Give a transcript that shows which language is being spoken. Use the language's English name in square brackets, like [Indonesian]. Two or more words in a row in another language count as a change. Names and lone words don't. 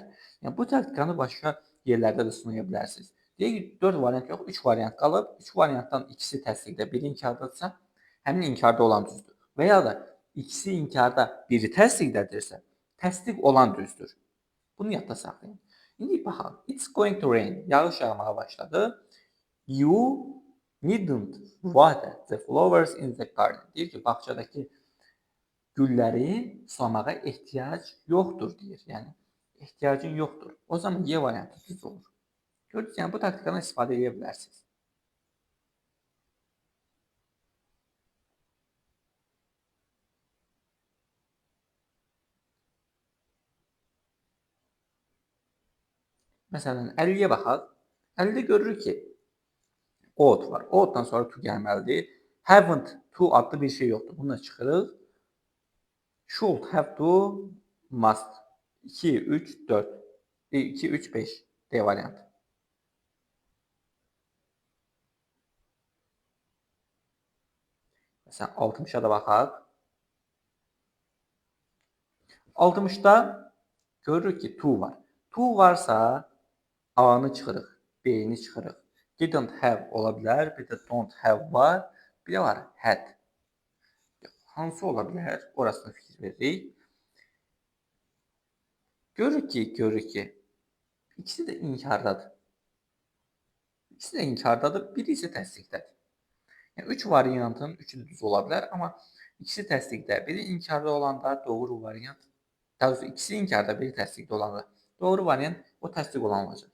[Azerbaijani] Yəni, bu taktikanı başqa yerlərdə də sınaya bilərsiniz. Deyək ki, 4 variant yox, 3 variant qalıb. 3 variantdan ikisi təsdiqdə, biri inkardadırsa, həmin inkarda olan düzdür. Və ya da ikisi inkarda, biri təsdiqdədirsə, təsdiq olan düzdür. Bunu yadda saxlayın. İndi baxaq. [English] It's going to rain. [Azerbaijani] Yağış yağmağa başladı. [English] You needn't water the flowers in the garden. [Azerbaijani] Deyir ki, bağçadakı gülləri sulamağa ehtiyac yoxdur deyir. Yəni, ehtiyacın yoxdur. O zaman Y variantı düz olur. Gördünüz, yəni bu taktikanı istifadə edə bilərsiniz. Məsələn, 50-yə baxaq. 50-də görürük ki, ought var. Ought-dan sonra to gəlməlidir. [English] Haven't, to [Azerbaijani] adlı bir şey yoxdur. Bunu da çıxırıq. [English] Should, have to, must. [Azerbaijani] 2, 3, 4. 2, 3, 5. D variantı. Məsələn, 60-a da baxaq. 60-da görürük ki, to var. To varsa A-nı çıxırıq, B-ni çıxırıq. [English] Didn't have [Azerbaijani] ola bilər, bir də [English] don't have [Azerbaijani] var, bir də var had. Hansı ola bilər? Orasına fikir veririk. Görürük ki, ikisi də inkardadır. İkisi də inkardadır, biri isə təsdiqdədir. Yəni, 3 variantın 3-ü düz ola bilər, amma ikisi təsdiqdə, biri inkarda olanda doğru variant, daha doğrusu ikisi inkarda, biri təsdiqdə olanda doğru variant o təsdiq olan olacaq.